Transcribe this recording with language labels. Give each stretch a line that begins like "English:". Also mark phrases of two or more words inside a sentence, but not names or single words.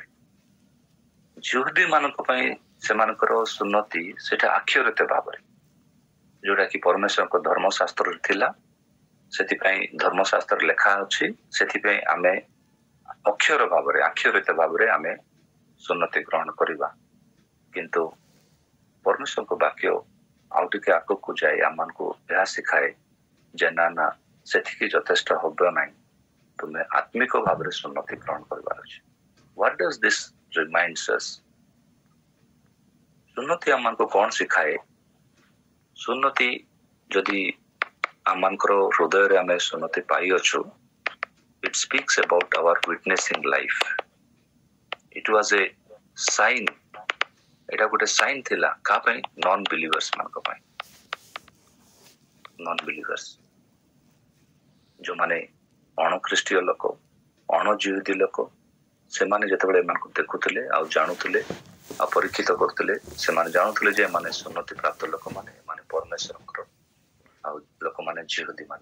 Odia: ଜିହୁଦୀ ମାନଙ୍କ ପାଇଁ ସେମାନଙ୍କର ସୁନ୍ନତି ସେଟା ଆକ୍ଷରିତ ଭାବରେ, ଯୋଉଟା କି ପରମେଶ୍ୱରଙ୍କ ଧର୍ମଶାସ୍ତ୍ରରେ ଥିଲା, ସେଥିପାଇଁ ଧର୍ମଶାସ୍ତ୍ରରେ ଲେଖା ଅଛି, ସେଥିପାଇଁ ଆମେ ଅକ୍ଷର ଭାବରେ ଆକ୍ଷରିତ ଭାବରେ ଆମେ ସୁନ୍ନତି ଗ୍ରହଣ କରିବା। କିନ୍ତୁ ପରମେଶ୍ୱରଙ୍କ ବାକ୍ୟ ଆଉ ଟିକେ ଆଗକୁ ଯାଇ ଆମମାନଙ୍କୁ ଏହା ଶିଖାଏ ଯେ ନା ନା ସେତିକି ଯଥେଷ୍ଟ ହବ ନାହିଁ, ତୁମେ ଆତ୍ମିକ ଭାବରେ ସୁନ୍ନତି ଗ୍ରହଣ କରିବାର ଅଛି।
English: What does this reminds us?
Odia: ସୁନ୍ନତି ଆମମାନଙ୍କୁ କଣ ଶିଖାଏ? ସୁନ୍ନତି ଯଦି ଆମମାନଙ୍କର ହୃଦୟରେ ଆମେ ସୁନ୍ନତି ପାଇଅଛୁ,
English: it speaks about our witnessing life. It was a sign.
Odia: ଏଇଟା ଗୋଟେ ସାଇନ୍ ଥିଲା କାହା ପାଇଁ?
English: non believers
Odia: ମାନଙ୍କ ପାଇଁ।
English: non believers
Odia: ଯୋଉମାନେ ଅଣଖ୍ରୀଷ୍ଟୀୟ ଲୋକ, ଅଣଜିହୁଦୀ ଲୋକ, ସେମାନେ ଯେତେବେଳେ ଏମାନଙ୍କୁ ଦେଖୁଥିଲେ ଆଉ ଜାଣୁଥିଲେ ଆଉ ପରୀକ୍ଷିତ କରୁଥିଲେ, ସେମାନେ ଜାଣୁଥିଲେ ଯେ ଏମାନେ ସୁନ୍ନତି ପ୍ରାପ୍ତ ଲୋକମାନେ, ଏମାନେ ପରମେଶ୍ୱରଙ୍କର ଆଉ ଲୋକମାନେ ଜିହୁଦୀ ମାନେ।